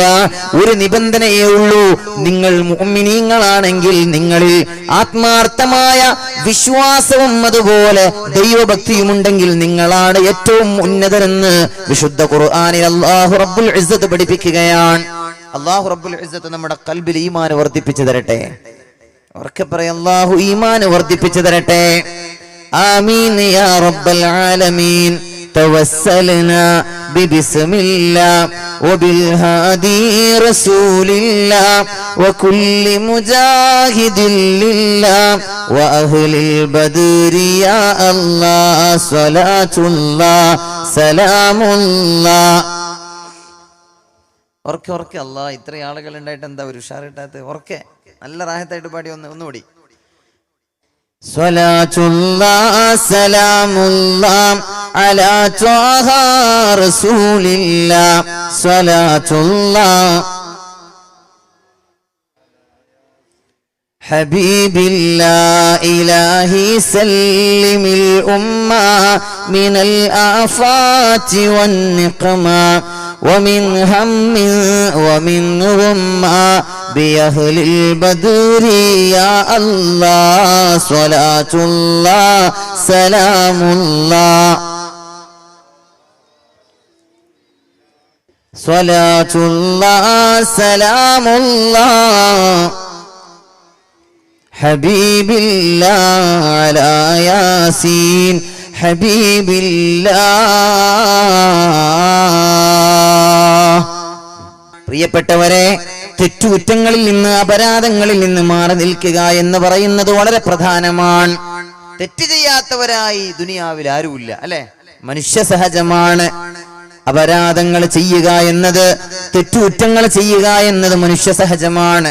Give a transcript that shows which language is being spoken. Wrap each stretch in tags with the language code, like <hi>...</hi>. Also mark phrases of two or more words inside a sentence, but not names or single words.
<ml>ഒരു നിബന്ധനയേ ഉള്ളൂ, നിങ്ങൾ മുഅ്മിനീങ്ങളാണെങ്കിൽ, നിങ്ങളിൽ ആത്മാർത്ഥമായ വിശ്വാസവും അതുപോലെ ദൈവഭക്തിയുമുണ്ടെങ്കിൽ നിങ്ങളാണ് ഏറ്റവും ഉന്നതരെന്ന് വിശുദ്ധ ഖുർആനിൽ അല്ലാഹു</ml> <ar>رب العزة</ar> <ml>പഠിപ്പിക്കുകയാണ്. അല്ലാഹു</ml> <ar>رب العزة</ar> <ml>നമ്മുടെ ഖൽബിൽ ഈമാൻ വർദ്ധിപ്പിച്ചു തരട്ടെ. ഉറക്കെ പറയാം, അല്ലാഹു ഈമാൻ വർദ്ധിപ്പിച്ചു തരട്ടെ.</ml> <ar>آمين يا رب العالمين. توسلنا ببسم الله وبالهادي رسول الله وكل مجاهد لله وأهل البدر يا الله صلاة الله سلام الله.</ar> <ml>ഉറക്കെ അല്ലാഹ്, ഇത്രയും ആളുകൾ ഉണ്ടായിട്ട് എന്താ ഒരു ഉഷാറിട്ടാത്ത? ഉറക്കെ നല്ല റാഹത്തായിട്ട് പാടി ഒന്നുകൂടി.</ml> <ar>صلاة الله سلام الله على طه رسول الله. صلاة الله حبيب الله إلهي سلم الأمة من الآفات والنقم ومن هم ومن غمّة بأهل البدر يا الله صلاة الله سلام الله. صلاة الله سلام الله حبيب الله على ياسين حبيب الله.</ar> <ml>പ്രിയപ്പെട്ടവരെ, തെറ്റുകുറ്റങ്ങളിൽ നിന്ന് അപരാധങ്ങളിൽ നിന്ന് മാറി നിൽക്കുക എന്ന് പറയുന്നത് വളരെ പ്രധാനമാണ്. തെറ്റ് ചെയ്യാത്തവരായി ദുനിയാവിൽ ആരുമില്ല, അല്ലെ? മനുഷ്യ സഹജമാണ്. അപരാധങ്ങൾ ചെയ്യുക എന്നത്, തെറ്റുകുറ്റങ്ങൾ ചെയ്യുക എന്നത് മനുഷ്യ സഹജമാണ്.</ml>